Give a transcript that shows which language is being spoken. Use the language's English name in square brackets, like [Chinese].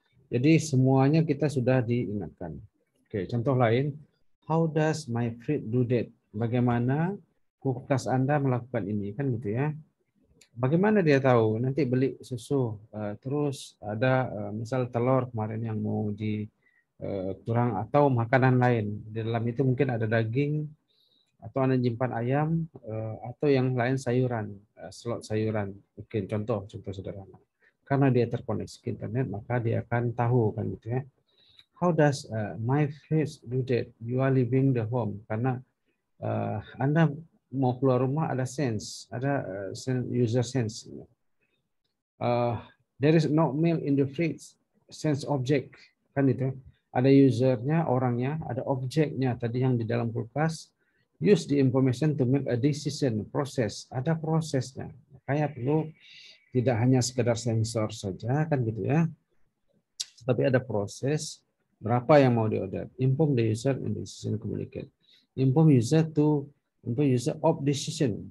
[Indonesian] Jadi semuanya kita sudah diingatkan. Oke, contoh lain, [English] how does my fridge do that? [Indonesian] Bagaimana kulkas Anda melakukan ini, kan gitu ya. Bagaimana dia tahu? Nanti beli susu, terus ada misal telur kemarin yang mau di kurang atau makanan lain. Di dalam itu mungkin ada daging atau Anda nyimpan ayam atau yang lain sayuran, slot sayuran. Mungkin contoh sederhana. Karena dia terkoneksi ke internet, maka dia akan tahu kan gitu ya. [English] How does my face do that? You are leaving the home [Indonesian] karena Anda mau keluar rumah ada [English] sense, ada user sense. There is no milk in the fridge, sense object, [Indonesian] kan itu. Ada usernya, orangnya, ada objeknya tadi yang di dalam kulkas. [English] Use the information to make a decision, [Indonesian] proses, ada prosesnya. Makanya perlu tidak hanya sekedar sensor saja, kan gitu ya. Tapi ada proses berapa yang mau diorder. [English] Inform the user and decision communicate. Inform user to user of decision.